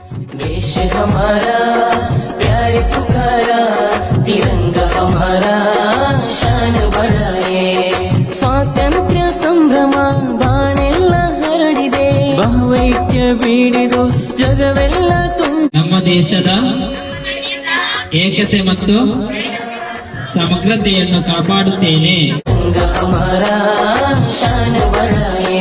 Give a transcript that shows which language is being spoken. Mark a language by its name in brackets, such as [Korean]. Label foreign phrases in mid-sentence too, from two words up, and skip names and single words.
[Hindi] देश हमारा प्यार पुकारा, तिरंगा हमारा शान बढ़ाए. [Kannada] ಸ್ವಾತಂತ್ರ್ಯ ಸಂಭ್ರಮ ಬಾಣೆಲ್ಲ ಹರಡಿದೆ, ಭಾವೈಕ್ಯ ಬೀಡಿದು ಜಗವೆಲ್ಲ ನಮ್ಮ ದೇಶದ ಏಕತೆ ಮತ್ತು ಸಮಗ್ರತೆಯನ್ನು ಕಾಪಾಡುತ್ತೇನೆ. [Hindi] हमारा शान बढ़ाए.